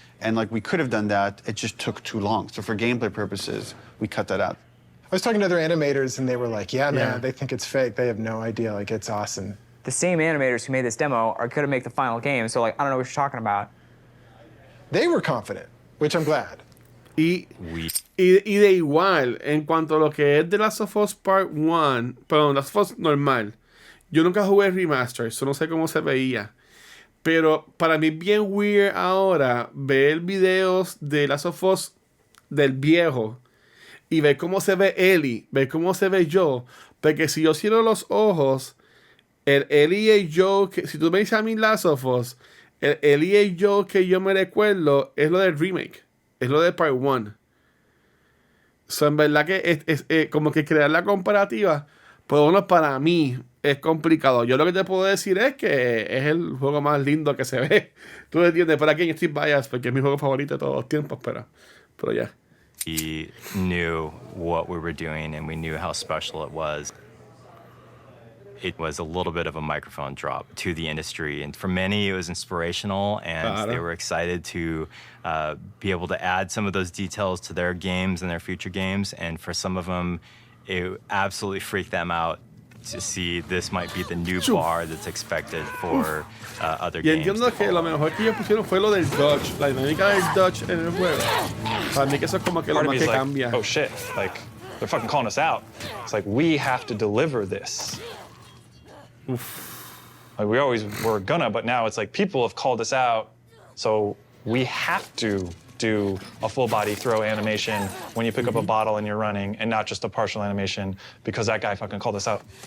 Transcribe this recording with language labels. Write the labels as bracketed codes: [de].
[en] And like we could have done that, it just took too long. So for gameplay purposes, we cut that out. I was talking to other animators and they were like, yeah, man, they think it's fake. They have no idea, like it's awesome. The same animators who made this demo are gonna make the final game, so like, I don't know what you're talking about. They were confident, which I'm glad. [es] Y de igual, en cuanto a lo que es The Last of Us Part 1, perdón, Last of Us normal, yo nunca jugué Remaster, so no sé cómo se veía. Pero para mí es bien weird ahora ver videos de Last of Us del viejo y ver cómo se ve Ellie, ver cómo se ve Joe. Porque si yo cierro los ojos, el Ellie y Joe, si tú me dices a mí Last of Us, el Ellie y Joe que yo me recuerdo es lo del remake, es lo de Part 1. So, en verdad que es como que crear la comparativa, por lo menos para mí es complicado. Yo lo que te puedo decir es que es el juego más lindo que se ve. Tú entiendes, para aquí yo estoy biased porque es mi juego favorito de todos los tiempos, pero ya. [en] We knew what we were doing and we knew how special it was. It was a little bit of a microphone drop to the industry. And for many, it was inspirational, and they were excited to be able to add some of those details to their games and their future games. And for some of them, it absolutely freaked them out to see this might be the new bar that's expected for other [es] y [en] games. [es] entiendo que lo mejor que ellos pusieron fue lo del dodge, la dinámica del dodge en el juego. Para mí que eso es como que lo más que cambia. [en] Oh shit, like, they're fucking calling us out. It's like, we have to deliver this. Like we always were gonna, but now it's like people have called us out, so we have to do a full body throw animation when you pick up a bottle and you're running, and not just a partial animation because that guy fucking called us out.